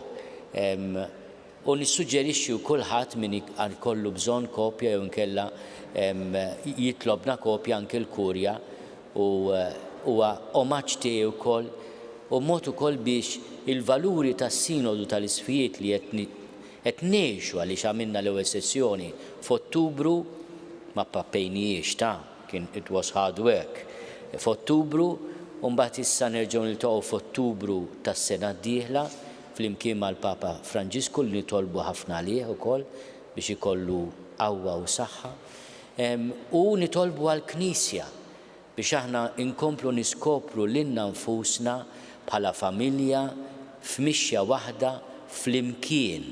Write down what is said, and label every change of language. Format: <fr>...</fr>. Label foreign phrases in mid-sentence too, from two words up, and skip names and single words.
<mt>U nissuġġerixxi kulħadd min kollu bżonn kopja jew inkella jitlobna kopja anke l-kurja u huwa omaġġ tiegħu wkoll u mod ukoll biex il-valuri tas-Sinodu tal-Isfijiet li qed ngħixu għaliex għamilna l-ewwel sessjoni f'Ottubru ma pappejniex</mt> <en>it was hard work.</en> <mt>F'Ottubru u mbagħad issa nerġgħu niltaqgħu f'Ottubru tas-sena d-dieħla flimkien mal-Papa Franġisku li nitolbu ħafna għalih ukoll biex ikollu qawwa u saħħa. U nitolbu għall-Knisja biex aħna inkomplu niskopru lilna nfusna bħala familja f'mixja waħda flimkien.</mt>